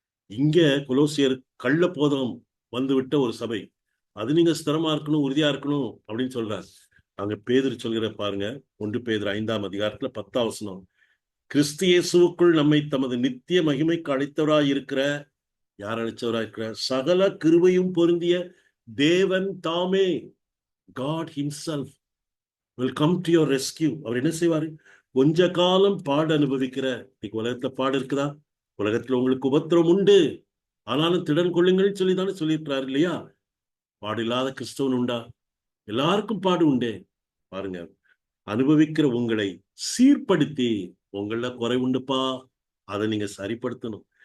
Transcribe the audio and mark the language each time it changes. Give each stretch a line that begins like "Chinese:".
Tamil: இங்க கொலோசியர் கள்ளப்போதம் வந்துவிட்ட ஒரு சபை, அது நீங்க ஸ்திரமா இருக்கணும், உறுதியா இருக்கணும் அப்படின்னு சொல்றாரு. அங்க பேதுரு சொல்கிற பாருங்க, 1 பேதுரு 5ஆம் அதிகாரத்துல 10ஆம் வசனம், கிறிஸ்து இயேசுவுக்குள் நம்மை தமது நித்திய மகிமைக்கு அழைத்தவராய் இருக்கிற, யார் அழைச்சவராய் இருக்கிற? சகல கிருபையும் பொருந்திய தேவன் தாமே,
English: God himself will come to your rescue.
Tamil: அவர் என்ன செய்வாரு? கொஞ்ச காலம் பாடு அனுபவிக்கிற, இன்னைக்கு உலகத்துல பாடு இருக்குதா? உலகத்துல உங்களுக்கு உபத்திரம் உண்டு, ஆனாலும் திடன் கொள்ளுங்கள் சொல்லிதானே சொல்லியிருக்கிறார் இல்லையா? பாடு இல்லாத கிறிஸ்தவன் உண்டா? எல்லாருக்கும் பாடு உண்டே. பாருங்க, அனுபவிக்கிற உங்களை சீர்படுத்தி, உங்கள குறை உண்டுப்பா, அதை நீங்க சரிப்படுத்தணும்.